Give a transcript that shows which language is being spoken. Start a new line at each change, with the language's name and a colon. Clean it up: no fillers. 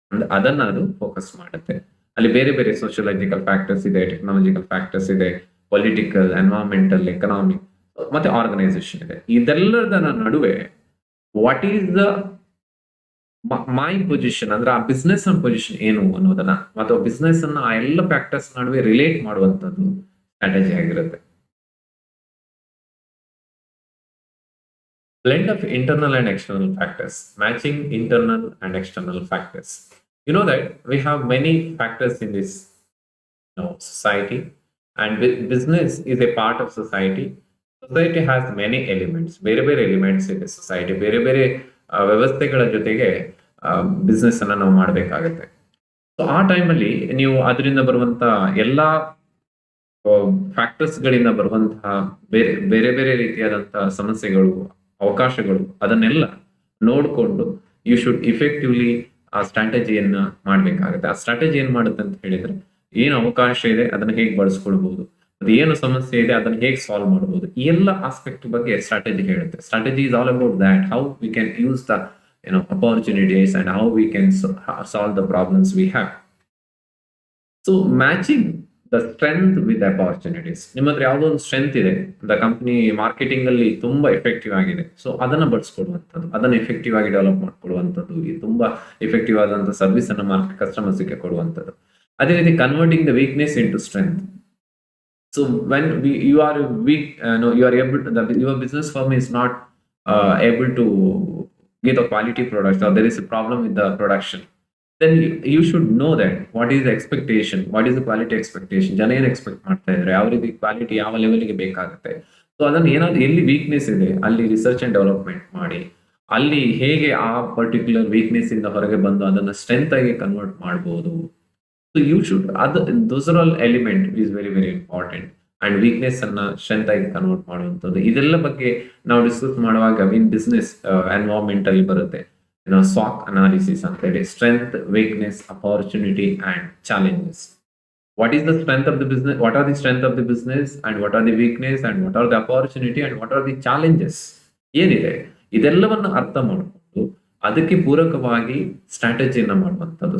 Kannada: ಅದನ್ನ ಅದು ಫೋಕಸ್ ಮಾಡುತ್ತೆ. ಅಲ್ಲಿ ಬೇರೆ ಬೇರೆ ಸೋಷಿಯಲಾಜಿಕಲ್ ಫ್ಯಾಕ್ಟರ್ಸ್ ಇದೆ, ಟೆಕ್ನಾಲಜಿಕಲ್ ಫ್ಯಾಕ್ಟರ್ಸ್ ಇದೆ, ಪೊಲಿಟಿಕಲ್, ಎನ್ವೈರನ್ಮೆಂಟಲ್, ಎಕನಾಮಿಕ್ ಮತ್ತೆ ಆರ್ಗನೈಸೇಷನ್ ಇದೆ. ಇದೆಲ್ಲದರ ನಡುವೆ
English: what is the my position
Kannada: ಅಂದ್ರೆ ಆ ಬಿಸ್ನೆಸ್ ಪೊಸಿಷನ್ ಏನು ಅನ್ನೋದನ್ನ ಮತ್ತು ಬಿಸ್ನೆಸ್ ಅನ್ನ ಆ ಎಲ್ಲ ಫ್ಯಾಕ್ಟರ್ಸ್ ನಡುವೆ ರಿಲೇಟ್ ಮಾಡುವಂತದ್ದು ಸ್ಟ್ರಾಟಜಿ ಆಗಿರುತ್ತೆ.
English: Blend of internal and external factors, matching internal and external factors. You know that we have many factors in this, society, and business is a part of society. Society has many elements,
Kannada: ಬೇರೆ ಬೇರೆ elements ಇದೆ society. ಬೇರೆ ಬೇರೆ ವ್ಯವಸ್ಥೆಗಳ ಜೊತೆಗೆ business ಅನ್ನ ನಾವು ಮಾಡಬೇಕಾಗತ್ತೆ. ಸೊ ಆ ಟೈಮಲ್ಲಿ ನೀವು ಅದರಿಂದ ಬರುವಂತ ಎಲ್ಲಾ ಫ್ಯಾಕ್ಟರ್ಸ್ ಗಳಿಂದ ಬರುವಂತಹ ಬೇರೆ ಬೇರೆ ಬೇರೆ ರೀತಿಯಾದಂತಹ ಸಮಸ್ಯೆಗಳು, ಅವಕಾಶಗಳು, ಅದನ್ನೆಲ್ಲ ನೋಡಿಕೊಂಡು
English: you should effectively
Kannada: ಆ ಸ್ಟ್ರಾಟಜಿಯನ್ನ ಮಾಡ್ಬೇಕಾಗುತ್ತೆ. ಆ ಸ್ಟ್ರಾಟಜಿ ಏನ್ ಮಾಡುತ್ತೆ ಅಂತ ಹೇಳಿದ್ರೆ, ಏನು ಅವಕಾಶ ಇದೆ ಅದನ್ನ ಹೇಗೆ ಬಳಸ್ಕೊಳ್ಬಹುದು, ಅದು ಏನು ಸಮಸ್ಯೆ ಇದೆ ಅದನ್ನ ಹೇಗೆ ಸಾಲ್ವ್ ಮಾಡಬಹುದು, ಈ ಎಲ್ಲ ಆಸ್ಪೆಕ್ಟ್ ಬಗ್ಗೆ ಸ್ಟ್ರಾಟಜಿ ಹೇಳುತ್ತೆ.
English: Strategy is all about that, how we can use the opportunities and how we can solve the problems we have. So matching the strength with the opportunities.
Kannada: ನಿಮ್ಮ ಹತ್ರ ಯಾವುದೋ ಒಂದು ಸ್ಟ್ರೆಂತ್ ಇದೆ, ದ ಕಂಪನಿ ಮಾರ್ಕೆಟಿಂಗ್ ಅಲ್ಲಿ ತುಂಬಾ effective ಆಗಿದೆ, so ಅದನ್ನ ಬಳಸ್ಕೊಡುವಂಥದ್ದು, ಅದನ್ನ ಎಫೆಕ್ಟಿವ್ ಆಗಿ ಡೆವಲಪ್ ಮಾಡ್ಕೊಡುವಂಥದ್ದು, ಈ ತುಂಬಾ ಎಫೆಕ್ಟಿವ್ ಆದಂತಹ ಸರ್ವಿಸ್ ಅನ್ನ ಮಾರ್ಕೆಟ್ ಕಸ್ಟಮರ್ಸ್ ಗೆ ಕೊಡುವಂಥದ್ದು. ಅದೇ ರೀತಿ
English: Converting the weakness into strength. So when you are weak, no, you are able to, your business firm is not able to give a quality product, or there is a problem with the production, then you should know that what is the expectation, what is the quality expectation,
Kannada: ಜನ ಏನು expect ಮಾಡ್ತಾ ಇದ್ದಾರೆ, ಯಾವ ರೀತಿ quality ಯಾವ ಲೆವೆಲ್ಗೆ ಬೇಕಾಗುತ್ತೆ. So ಅದನ್ನ ಏನಾದ್ರು ಎಲ್ಲಿ ವೀಕ್ನೆಸ್ ಇದೆ ಅಲ್ಲಿ ರಿಸರ್ಚ್ ಅಂಡ್ ಡೆವಲಪ್ಮೆಂಟ್ ಮಾಡಿ, ಅಲ್ಲಿ ಹೇಗೆ ಆ ಪರ್ಟಿಕ್ಯುಲರ್ ವೀಕ್ನೆಸ್ ಇಂದ ಹೊರಗೆ ಬಂದು ಅದನ್ನ ಸ್ಟ್ರೆಂತ್ ಆಗಿ ಕನ್ವರ್ಟ್ ಮಾಡಬಹುದು.
English: So you should those are all element is very very important.
Kannada: And weakness ಅನ್ನ ಸ್ಟ್ರೆಂತ್ ಆಗಿ ಕನ್ವರ್ಟ್ ಮಾಡುವಂಥದ್ದು, ಇದೆಲ್ಲ ಬಗ್ಗೆ ನಾವು ಡಿಸ್ಕಸ್ ಮಾಡುವಾಗ ಇನ್ ಬಿಸ್ನೆಸ್ ಎನ್ವೈರನ್ಮೆಂಟ್ ಅಲ್ಲಿ ಬರುತ್ತೆ. SWOT ಅನಾಲಿಸಿಸ್ ಅಂತ ಹೇಳಿ, strength, weakness, opportunity and challenges.
English: What is the strength of the business? What are the strength of the business, and what are the weakness, and what are the opportunity, and what are the challenges?
Kannada: ಏನಿದೆ ಇದೆಲ್ಲವನ್ನು ಅರ್ಥ ಮಾಡಿಕೊಂಡು ಅದಕ್ಕೆ ಪೂರಕವಾಗಿ ಸ್ಟ್ರಾಟಜಿಯನ್ನ ಮಾಡುವಂಥದ್ದು.